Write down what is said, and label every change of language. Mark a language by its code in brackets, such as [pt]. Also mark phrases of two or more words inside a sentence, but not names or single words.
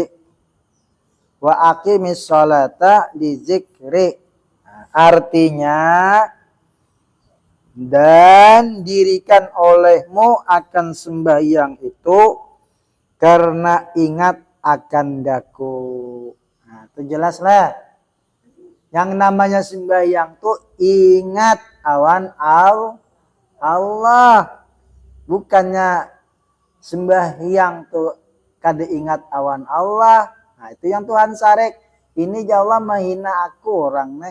[ar] وأقم الصلاة لذكري. [id] Artinya, dan dirikan olehmu akan sembahyang itu karena ingat akan daku. Nah, itu jelas lah. [bjn] Yang namanya sembahyang tuh ingat awan Allah. Bukannya sembahyang tuh kada ingat awan Allah. Nah itu yang Tuhan sarek. Ini [ar] يا الله [bjn] menghina aku orang nih.